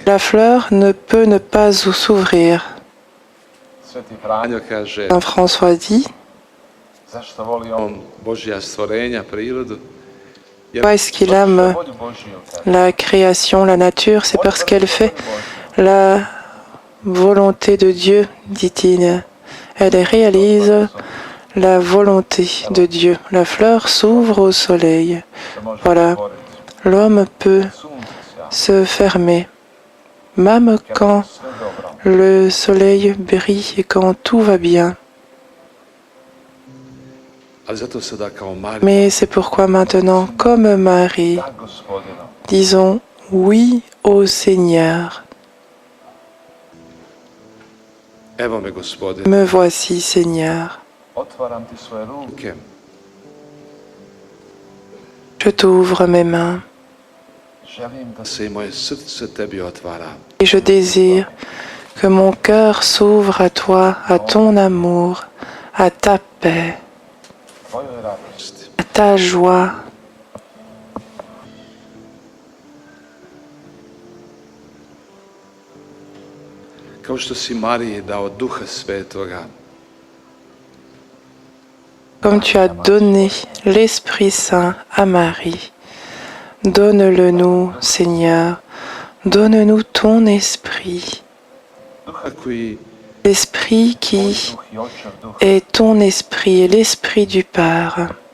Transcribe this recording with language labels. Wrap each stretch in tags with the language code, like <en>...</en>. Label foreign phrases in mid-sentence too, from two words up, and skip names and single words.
<fr>La fleur ne peut ne pas s'ouvrir.</fr> <hr>Sveti Franjo kaže,</hr> <fr>Saint François dit,</fr> <hr>zašto voli on Božja stvorenja, prirodu? Jer</hr> <fr>pourquoi est-ce qu'il aime</fr> <hr>volju Božju, kaže.</hr> <fr>la création, la nature? C'est parce qu'elle fait la volonté de Dieu, dit-il. Elle réalise la volonté de Dieu. La fleur s'ouvre au soleil.</fr> <hr>Se može</hr> <fr>Voilà.</fr> <hr>otvoriti.</hr> <fr>L'homme peut</fr> <hr>Sunce se sja,</hr> <fr>fermer, même quand</fr> <hr>sve dobro.</hr> <fr>le soleil brille et quand tout va bien.</fr> <hr>Ali zato sada kao Marija,</hr> <fr>Mais c'est pourquoi maintenant, comme Marie,</fr> <hr>da Gospodinu,</hr> <fr>disons oui au Seigneur.</fr> <hr>evo me Gospodine,</hr> <fr>Me voici, Seigneur.</fr> <hr>otvaram ti svoje ruke,</hr> <fr>Je t'ouvre mes mains</fr> <hr>želim da se i moje srce tebi otvara.</hr> <fr>et je désire que mon cœur s'ouvre à toi, à ton amour, à ta paix,</fr> <hr>Tvojoj radosti.</hr> <fr>à ta joie.</fr> <hr>Kao što si Mariji dao Duha Svetoga,</hr> <fr>Comme tu as donné l'Esprit Saint à Marie, donne-le nous, Seigneur. Donne-nous ton esprit,</fr> <hr>Duha koji</hr> <fr>l'esprit qui</fr> <hr>duh i očev duh,</hr> <fr>est ton esprit et l'esprit du Père.</fr>